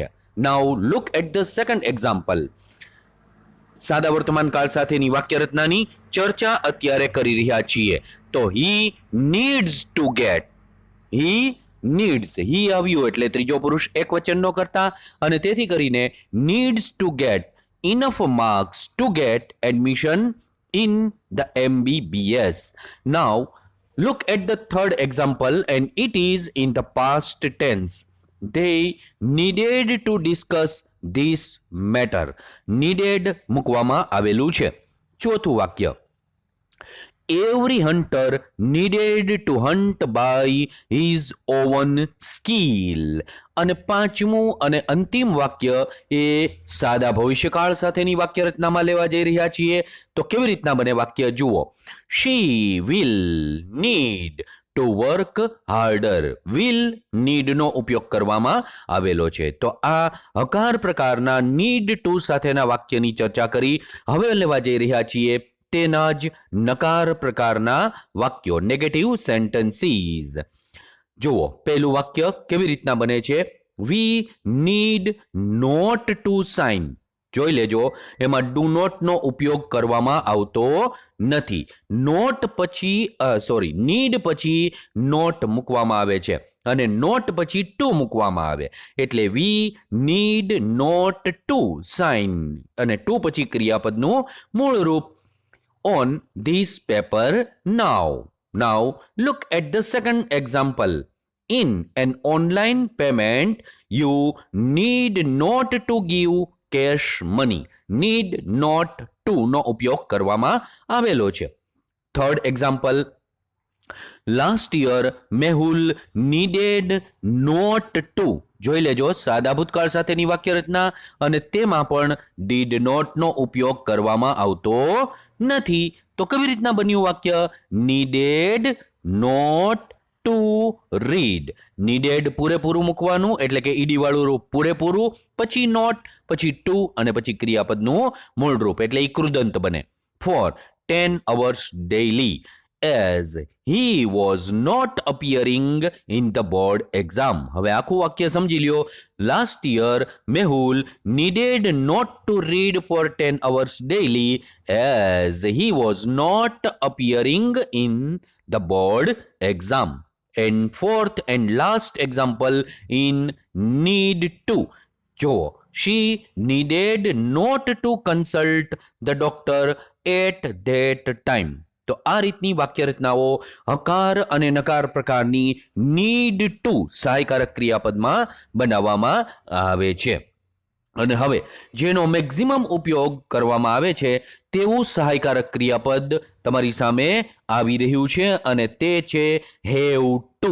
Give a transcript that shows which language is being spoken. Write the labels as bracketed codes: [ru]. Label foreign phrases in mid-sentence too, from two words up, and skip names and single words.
[en] now look at the second example. [gu] સાદા વર્તમાન કાળ સાથેની વાક્ય રચનાની ચર્ચા અત્યારે કરી રહ્યા છીએ. [en] તો he needs to get, he needs, he [gu] આવ્યું એટલે ત્રીજો પુરુષ એક વચનનો કરતા, અને તેથી કરીને [en] needs to get enough marks to get admission in the MBBS. Now, look at the third example, and it is in the past tense. They needed to discuss this matter. [gu] Needed મૂકવામાં આવેલું છે. ચોથું વાક્ય, [en] every hunter needed to hunt by his own skill. [gu] અને પાંચમું અને અંતિમ વાક્ય એ સાદા ભવિષ્યકાળ સાથેની વાક્ય રચનામાં લેવા જઈ રહ્યા છીએ. તો કેવી રીતના બને વાક્ય જુઓ. [en] she will need to work harder. will need [gu] નો ઉપયોગ કરવામાં આવેલો છે. તો આ હકાર પ્રકારના [en] need to [gu] સાથેના વાક્યની ચર્ચા કરી હવે લેવા જઈ રહ્યા છીએ તેના જ નકાર પ્રકારના વાક્યો, [en] negative sentences. [gu] જુઓ પહેલું વાક્ય કેવી રીતના બને છે. [en] we need not to sign. [gu] જોઈ લેજો, એમાં [en] do not [gu] નો ઉપયોગ કરવામાં આવતો નથી. નોટ પછી નીડ પછી નોટ મૂકવામાં આવે છે અને નોટ પછી ટુ મૂકવામાં આવે, એટલે [en] we need not to sign, [gu] અને ટુ પછી ક્રિયાપદનું મૂળ રૂપ [en] on this paper now. Now look at the second example. In an online payment, you need not to give cash money. Need not to [gu] નો ઉપયોગ કરવામાં આવેલો છે. [en] Third example, last year Mehul needed not to. [gu] જોઈ લેજો, સાદા ભૂતકાળ સાથેની વાક્ય રચના અને તેમાં પણ [en] did not [gu] નો ઉપયોગ કરવામાં આવતો નથી. તો કેવી રીતના બન્યું વાક્ય? [en] needed not to read. [gu] needed પૂરેપૂરું મૂકવાનું, એટલે કે ઈડી વાળું રૂપ પૂરેપૂરું, પછી not, પછી to અને પછી ક્રિયાપદનું મૂળ રૂપ, એટલે ઈ કૃદંત બને. [en] for 10 hours daily as he was not appearing in the board exam. [gu] હવે આખું વાક્ય સમજી લ્યો. [en] last year Mehul needed not to read for 10 hours daily as he was not appearing in the board exam. And fourth and last example in need to. જો she needed not to consult the doctor at that time. [gu] તો આ રીતની વાક્ય રચનાઓ હકાર અને નકાર પ્રકારની [en] need to [gu] સહાયકારક ક્રિયાપદમાં બનાવવામાં આવે છે. અને હવે જેનો મેક્સિમમ ઉપયોગ કરવામાં આવે છે તેવું સહાયકારક ક્રિયાપદ તમારી સામે આવી રહ્યું છે, અને તે છે [en] have to.